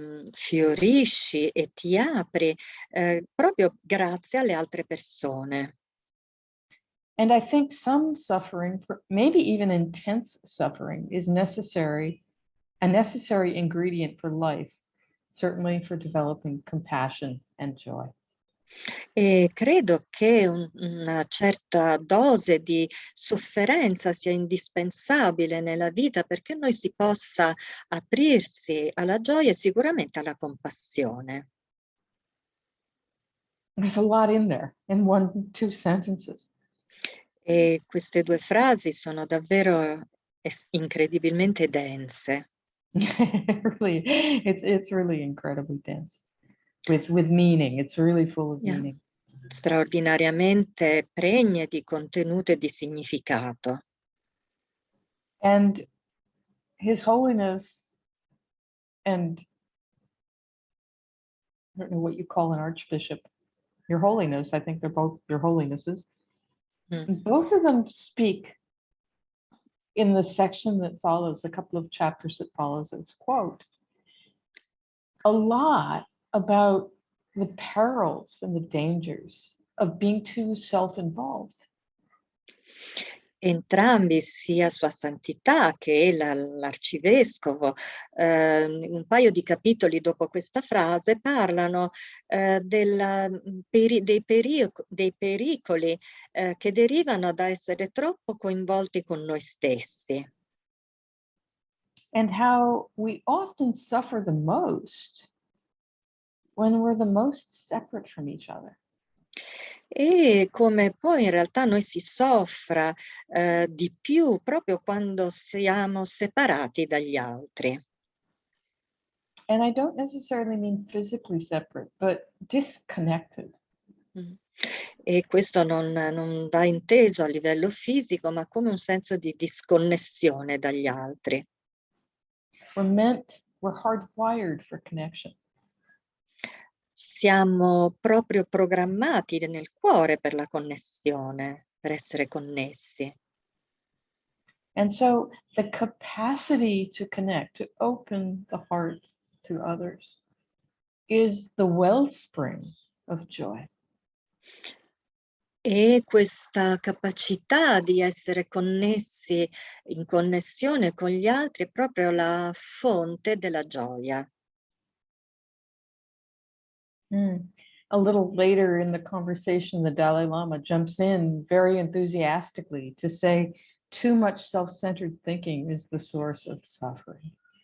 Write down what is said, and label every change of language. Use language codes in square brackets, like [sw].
[it] Fiorisci e ti apri proprio grazie alle altre persone. [en] And I think some suffering, maybe even intense suffering, is a necessary ingredient for life, certainly for developing compassion and joy. [it] E credo che una certa dose di sofferenza sia indispensabile nella vita perché noi si possa aprirsi alla gioia e sicuramente alla compassione. [en] There's a lot in there in 2 sentences. [it] E queste due frasi sono davvero incredibilmente dense. [en] Really, it's really incredibly dense with meaning. It's really full of meaning. [it] Straordinariamente pregne di contenuto e di significato. [en] And His Holiness, and I don't know what you call an archbishop, Your Holiness, I think they're both Your Holinesses. Both of them speak in the section that follows, a couple of chapters that follows this quote, a lot about the perils and the dangers of being too self-involved. [it] Entrambi, sia Sua Santità che l'arcivescovo, un paio di capitoli dopo questa frase parlano dei pericoli che derivano da essere troppo coinvolti con noi stessi. [en] And how we often suffer the most when we're the most separate from each other. [it] E come poi in realtà noi si soffra di più proprio quando siamo separati dagli altri. [en] And I don't necessarily mean physically separate, but disconnected. [it] E questo non va inteso a livello fisico, ma come un senso di disconnessione dagli altri. [en] We're hardwired for connection. [it] Siamo proprio programmati nel cuore per la connessione, per essere connessi. [en] And so the capacity to connect, to open the heart to others, is the wellspring of joy. [it] E questa capacità di essere connessi, in connessione con gli altri, è proprio la fonte della gioia. [en] A little later in the conversation, the Dalai Lama jumps in very enthusiastically to say, too much self-centered thinking is the source of suffering.